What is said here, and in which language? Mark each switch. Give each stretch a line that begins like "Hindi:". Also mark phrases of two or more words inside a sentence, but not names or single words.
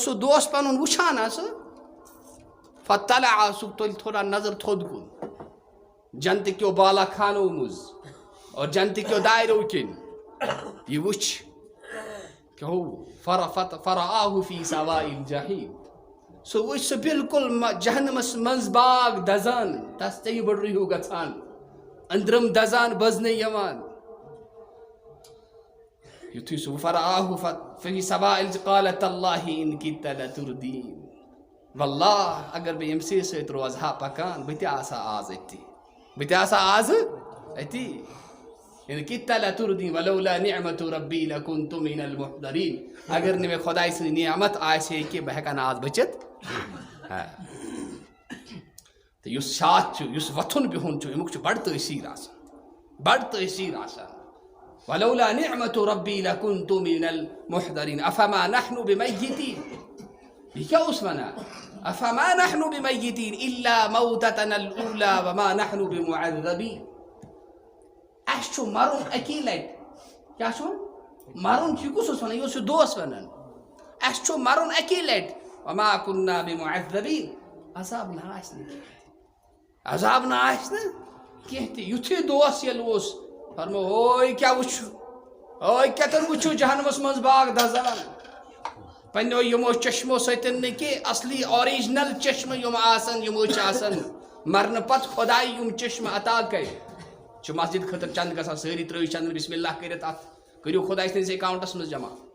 Kashmiri: سُہ دوس پَنُن وٕچھان آسہٕ فطلع سُہ تُلہِ تھوڑا نظر تھوٚد کُن جنتہٕ کیو بالا خانو منٛز اور جنتہٕ کیو دایرو کِنۍ یہِ وٕچھ کہ ہو
Arabic: فرآہُ فی سواء الجحیٖم
Kashmiri: سُہ وٕچھ سُہ بِلکُل جہنمَس منٛز باغ دَزان تَس ژیٚیہِ بٔڑرٕ ہیوٗ گژھان أنٛدرِم دَزان بٔزنہٕ یِوان یُتھُے سُہ
Arabic: فرآہُ فی سواء قال تاللہ اِن کِدتَ لتردیٖن
Kashmiri: واللہ اگر بہٕ ییٚمسٕے سۭتۍ روزٕ ہا پَکان بہٕ تہِ آسہٕ ہا آز أتی بہٕ تہِ آسہٕ ہا آزٕ أتی
Arabic: اِن کِدتَ لتردیٖن ولولا نعمتُ ربی لکُنتُ من المحضریٖن
Kashmiri: اگر نہٕ مےٚ خۄداے سٕنٛز نعمت آسہِ ہے کہِ بہٕ ہٮ۪کہٕ ہا نہٕ آز بٔچِتھ تہٕ یُس ساتھ چھُ یُس وۄتھُن بِہُن چھُ اَمیُک چھُ بَڑٕ تٲثیٖر آسان بَڑٕ تٲثیٖر آسان
Arabic: ولولا نعمتُ ربی لکُنتُ من المحضریٖن افما نحن بمیتیٖن
Kashmiri: یہِ کیٛاہ اوس وَنان
Arabic: افما نحن بمیتیٖن الا موتتنا الاوٗلی وما نحن بمعذبیٖن
Kashmiri: اَسہِ چھُ مَرُن اَکی لَٹہِ کیٛاہ چھُ وَنان مَرُن چھُ یہِ کُس اوس وَنان یہِ اوس یہِ دوس وَنان اَسہِ چھُ مَرُن اَکی لَٹہِ
Arabic: وما كنا بمعذبیٖن
Kashmiri: عذاب نہ آسہِ نہٕ کینٛہہ عذاب نہ آسہِ نہٕ کینٛہہ تہِ یُتھُے دوس ییٚلہِ اوس فرمو ہوے کیٛاہ وٕچھو ہوے کَتٮ۪ن وٕچھِو جہنمَس منٛز باغ دَزان پنٛنیو یِمو چشمو سۭتۍ نہٕ کینٛہہ اَصلی آرِجنَل چشمہٕ یِم آسان یِمو چھِ آسان مَرنہٕ پَتہٕ خۄداے یِم چشمہٕ عطا کَرِ چھُ مسجد خٲطرٕ چنٛدٕ گژھان سٲری ترٛٲوِو چنٛدٕ
Arabic: بِسمِ اللہ
Kashmiri: کٔرِتھ اَتھ کٔرِو خۄداے سٕنٛدِس اٮ۪کاوُنٛٹَس منٛز جمع